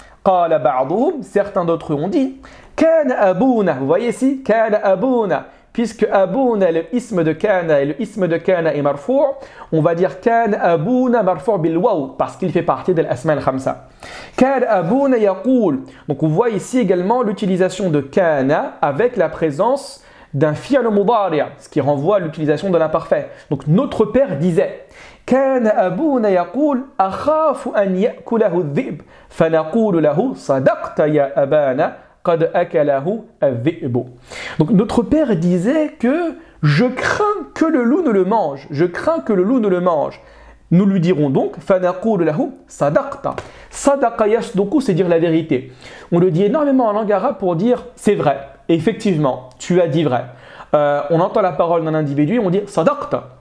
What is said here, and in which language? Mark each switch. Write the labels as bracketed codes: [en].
[fr] Qala ba'duhum, certains d'entre eux ont dit kana abuna, vous voyez ici, kana abuna, puisque abuna le isme de kana et le isme de kana est marfou', on va dire kana abuna marfou' bil waw, parce qu'il fait partie de l'asma al-khamsa. Kana abuna yaqul, donc on voit ici également l'utilisation de kana avec la présence d'un fi'l mudari', ce qui renvoie à l'utilisation de l'imparfait. Donc notre père disait [ar] كان أبونا يقول أخاف أن يأكله الذئب فنقول له صدقت يا أبانا قد أكله الذئب. [fr] Donc notre père disait que je crains que le loup ne le mange. Je crains que le loup ne le mange. Nous lui dirons donc [ar] فنقول له صدقت. صدق يصدق, [fr] c'est dire la vérité. On le dit énormément en langue arabe pour dire c'est vrai. Et effectivement, tu as dit vrai. On entend la parole d'un individu et on dit صدقت.